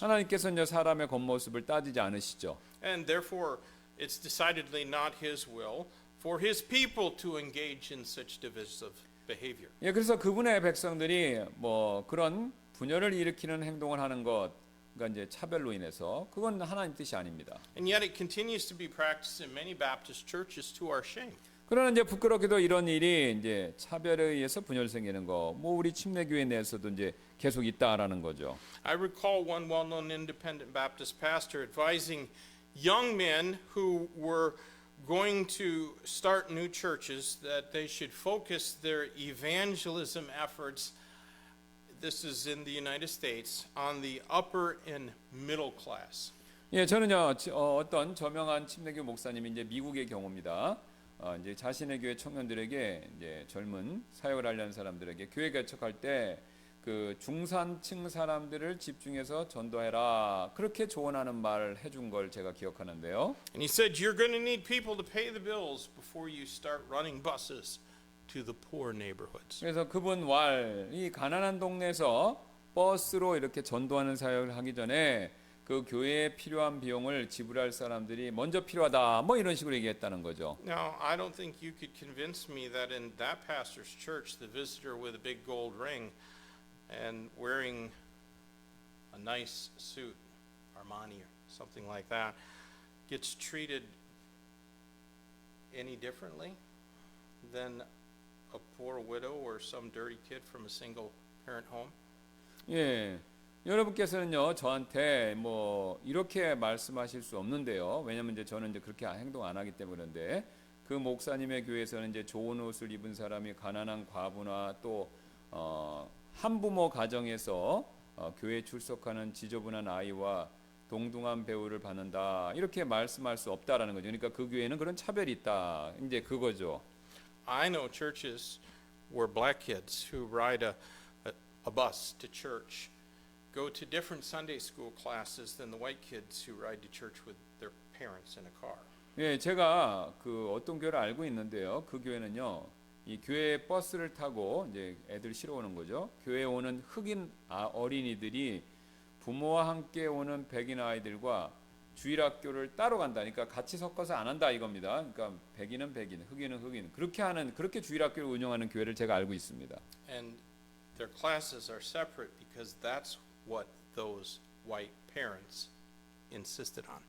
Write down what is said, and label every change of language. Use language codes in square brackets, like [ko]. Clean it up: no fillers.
[ko] 하나님께서 이제 사람의 겉모습을 따지지 않으시죠. [en] And therefore, it's decidedly not His will for His people to engage in such divisive behavior. [ko] 예, 그래서 그분의 백성들이 뭐 그런 분열을 일으키는 행동을 하는 것, 그러니까 이제 차별로 인해서 그건 하나님 뜻이 아닙니다. [en] And yet, it continues to be practiced in many Baptist churches to our shame. [ko] 그러나 이제 부끄럽게도 이런 일이 이제 차별에 의해서 분열 생기는 거, 뭐 우리 침례교회 내에서도 이제 계속 있다라는 거죠. [en] I recall one well-known independent Baptist pastor advising young men who were going to start new churches, that they should focus their evangelism efforts, this is in the United States, on the upper and middle class. [ko] 예, 저는요 어떤 저명한 침례교 목사님이 이제 미국의 경우입니다. 이제 자신의 교회 청년들에게 이제 젊은 사역을 하려는 사람들에게 교회 개척할 때 그 중산층 사람들을 집중해서 전도해라 그렇게 조언하는 말을 해준 걸 제가 기억하는데요. [en] And he said, you're going to need people to pay the bills before you start running buses to the poor neighborhoods. [ko] 그래서 그분 이 가난한 동네에서 버스로 이렇게 전도하는 사역을 하기 전에 그 교회에 필요한 비용을 지불할 사람들이 먼저 필요하다 뭐 이런 식으로 얘기했다는 거죠. [en] Now, I don't think you could convince me that in that pastor's church, the visitor with a big gold ring and wearing a nice suit, Armani or something like that, gets treated any differently than a poor widow or some dirty kid from a single parent home? [ko] 예. 여러분께서는요 저한테 뭐 이렇게 말씀하실 수 없는데요. 왜냐면 이제 저는 이제 그렇게 행동 안 하기 때문인데 그 목사님의 교회에서는 이제 좋은 옷을 입은 사람이 가난한 과부나 또 한부모 가정에서 교회에 출석하는 지저분한 아이와 동등한 배우를 받는다 이렇게 말씀할 수 없다라는 거죠. 그러니까 그 교회는 그런 차별이 있다. 이제 그거죠. [en] I know churches where black kids who ride a bus to church go to different Sunday school classes than the white kids who ride to church with their parents in a car. [ko] 예, 제가 그 어떤 교회를 알고 있는데요. 그 교회는요. 이 교회 버스를 타고 이제 애들 실어오는 거죠. 교회에 오는 흑인 어린이들이 부모와 함께 오는 백인 아이들과 주일학교를 따로 간다. 그러니까 같이 섞어서 안 한다 이겁니다. 그러니까 백인은 백인, 흑인은 흑인 그렇게 주일학교를 운영하는 교회를 제가 알고 있습니다. [en] And their classes are separate because that's what those white parents insisted on.